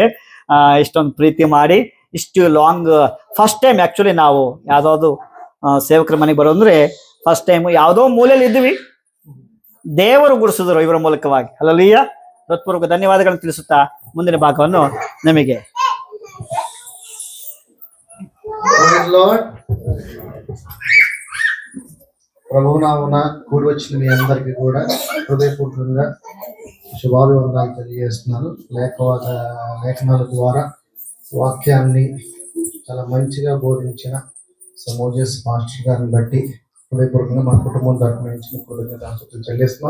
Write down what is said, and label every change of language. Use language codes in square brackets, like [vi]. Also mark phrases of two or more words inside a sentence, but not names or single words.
[kn] ಇಷ್ಟೊಂದು ಪ್ರೀತಿ ಮಾಡಿ ಇಷ್ಟು [en] long first time actually [kn] ನಾವು ಯಾವ್ದಾದ್ರು ಸೇವಕರ ಮನೆಗೆ ಬರೋಂದ್ರೆ [en] first time [kn] ಯಾವುದೋ ಮೂಲೆಯಲ್ಲಿ ಇದ್ವಿ, ದೇವರು ಗುರುಸಿದ್ರು ಇವರ ಮೂಲಕವಾಗಿ. ಹಲ್ಲೆಲೂಯಾ. ಹೃತ್ಪೂರ್ವಕ ಧನ್ಯವಾದಗಳನ್ನು ತಿಳಿಸುತ್ತಾ ಮುಂದಿನ ಭಾಗವನ್ನು ನಮಗೆ [te] ప్రభునామమున కూడి వచ్చిన మీ అందరికీ కూడా హృదయపూర్వకంగా శుభాభివందనాలు తెలియజేస్తున్నాను. లేఖనాల ద్వారా వాక్యాన్ని చాలా మంచిగా బోధించిన మోజెస్ మాస్టర్ గారిని బట్టి హృదయపూర్వకంగా మా కుటుంబం తరఫు నుంచి కృతజ్ఞతలు చెల్లిస్తున్నాం.